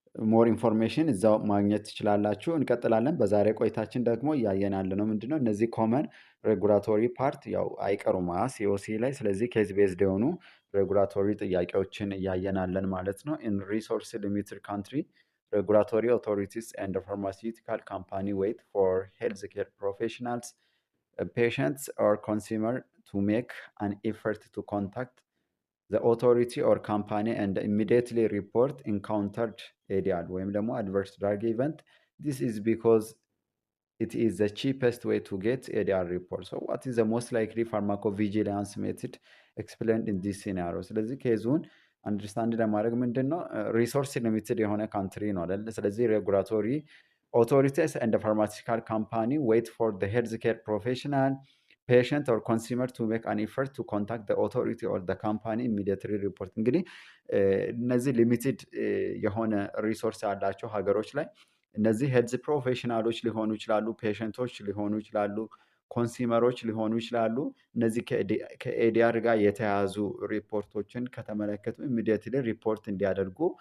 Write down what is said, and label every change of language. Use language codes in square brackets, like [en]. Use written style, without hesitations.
[am] ሞር ኢንፎርሜሽን እዛው ማግኘት ትችላላችሁ። እንቀጥላለን። በዛሬ ቆይታችን ደግሞ እያየን ያለነው ምንድነው እነዚህ ኮመን ሬጉላቶሪ ፓርት ያው አይቀሩም ሲኦሲ ላይ። ስለዚህ ኬዝ ቤዝድ የሆኑ ሬጉላቶሪ ጥያቄዎችን እያየን ያለን ማለት ነው። [en] ኢን ሪሶርስ ሊሚትድ ካንትሪ ሬጉላቶሪ ኦቶሪቲስ ኤንድ ፋርማሲውቲካል ካምፓኒ ዌይት ፎር ሄልዝ ኬር ፕሮፌሽናልስ patients or consumer to make an effort to contact the authority or company and immediately report encountered ADR [am] ወይም ደግሞ [en] adverse drug event. This is because it is the cheapest way to get ADR report. So what is the most likely pharmacovigilance method explained in this scenario? [am] ስለዚህ ኬዙን አንደርስታንድ ለማድረግ ምንድን ነው ሪሶርስ ሊሚትድ የሆነ ካንትሪ ነው አይደል? ስለዚህ ሬጉላቶሪ [en] authorities and the pharmaceutical company wait for the healthcare professional, patient or consumer to make an effort to contact the authority or the company immediately report. [am] እንግዲህ እነዚህ ሊሚትድ የሆነ ሪሶርስ ያላቸው ሀገሮች ላይ እነዚህ ሄልዝ ፕሮፌሽናሎች ሊሆኑ ይችላሉ፣ ፔሸንቶች ሊሆኑ ይችላሉ፣ ኮንሱመሮች ሊሆኑ ይችላሉ። እነዚህ ከኤዲአር ጋር የተያያዙ ሪፖርቶችን ከተመለከቱ ኢሚዲየትሊ ሪፖርት እንዲያደርጉ